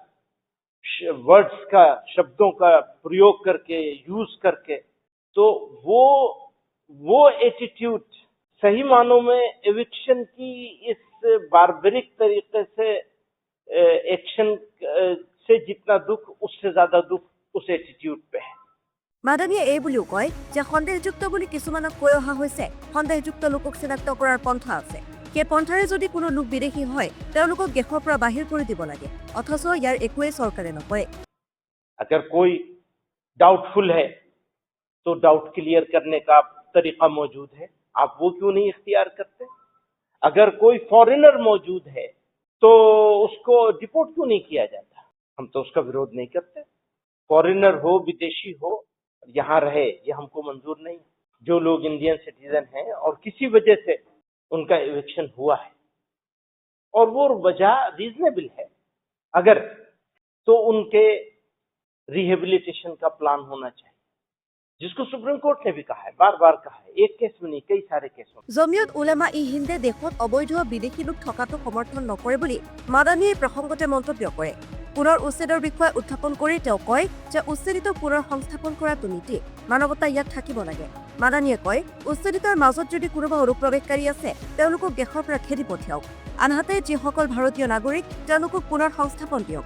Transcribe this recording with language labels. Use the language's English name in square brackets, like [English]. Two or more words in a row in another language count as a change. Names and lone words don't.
[Hindi] वर्ड्स का, शब्दों का प्रयोग करके, यूज करके, तो वो एटीट्यूड सही मानों में एविक्शन की इस बार्बरिक तरीके से एक्शन से जितना दुख, उससे ज्यादा दुख उस एटीट्यूड पे है। [Assamese] মাদানীয়ে এই বুলিও কয় যে সন্দেহযুক্ত বুলি কিছুমানক কৈ অহা হৈছে। সন্দেহযুক্ত লোকক চিনাক্ত কৰাৰ পন্থা আছে। সেই পন্থাৰে যদি কোনো লোক বিদেশী হয় তেওঁলোকক দেশৰ পৰা বাহিৰ কৰি দিব লাগে, অথচ ইয়াৰ একোৱেই চৰকাৰে নকৰে। [Hindi] अगर कोई डाउटफुल है तो [English] doubt clear [Hindi] करने का तरीका मौजूद है, आप वो क्यों नहीं इख्तियार करते? अगर कोई फॉरेनर मौजूद है तो उसको डिपोर्ट क्यों नहीं किया जाता? हम तो उसका विरोध नहीं करते। फॉरेनर हो, विदेशी हो, यहाँ रहे, ये हमको मंजूर नहीं। जो लोग [English] Indian citizen [Hindi] हैं और किसी वजह से उनका इविक्शन हुआ है और वो वजह रीजनेबल है अगर, तो उनके रिहेबिलिटेशन का प्लान होना चाहिए, जिसको सुप्रीम कोर्ट ने भी कहा है, बार बार कहा है, एक केस में नहीं, कई सारे केसों में। [Assamese] জমিয়ত উলামা-ই-হিন্দে দেশত অবৈধ বিদেশী লোক থকাটো সমৰ্থন নকৰে বুলি মাদানীয়ে প্ৰসংগতে মন্তব্য কৰে। পুনৰ উচ্ছেদৰ বিষয়ে উত্থাপন কৰি তেওঁ কয় যে উচ্ছেদিত পুনৰ সংস্থাপন কৰাটো নীতি, মানৱতা ইয়াত থাকিব লাগে। মাদানীয়ে কয়, উচ্ছেদিতৰ মাজত যদি কোনোবা অনুপ্ৰৱেশকাৰী আছে তেওঁলোকক দেশৰ পৰা খেদি পঠিয়াওক, আনহাতে যিসকল ভাৰতীয় নাগৰিক তেওঁলোকক পুনৰ সংস্থাপন দিয়ক।